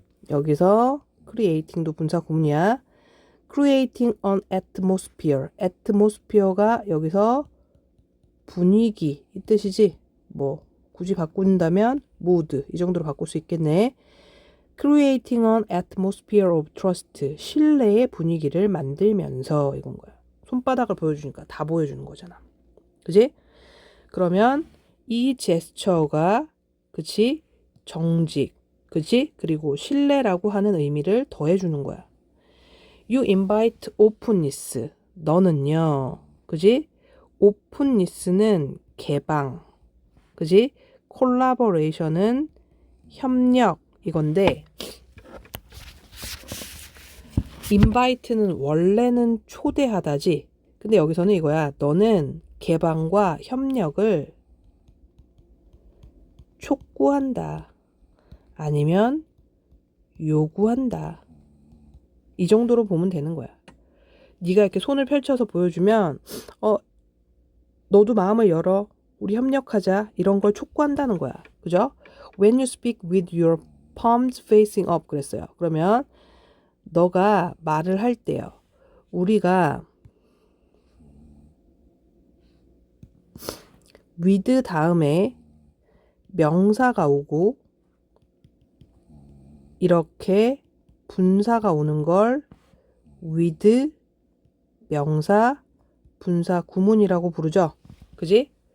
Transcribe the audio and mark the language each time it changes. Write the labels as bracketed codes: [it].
[ko] 여기서 creating도 분사구문이야. [en] creating an atmosphere. [ko] atmosphere가 여기서 분위기 이 뜻이지. 뭐 굳이 바꾼다면 mood 이 정도로 바꿀 수 있겠네. [en] creating an atmosphere of trust. [ko] 신뢰의 분위기를 만들면서 이건 거야. 손바닥을 보여주니까 다 보여주는 거잖아. 그지? 그러면 이 제스처가 그치? 정직 그치? 그리고 신뢰라고 하는 의미를 더해주는 거야. [en] You invite openness. [ko] 너는요. 그지? openness는 개방. 그지? collaboration은 협력 이건데 invite는 원래는 초대하다지. 근데 여기서는 이거야. 너는 개방과 협력을 촉구한다. 아니면 요구한다. 이 정도로 보면 되는 거야. 네가 이렇게 손을 펼쳐서 보여주면 너도 마음을 열어. 우리 협력하자. 이런 걸 촉구한다는 거야. 그죠? [en] When you speak with your palms facing up [ko] 그랬어요. 그러면 너가 말을 할 때요. 우리가 with 다음에 명사가 오고 이렇게 분사가 오는 걸 with 명사 분사 구문이라고 부르죠. 그지?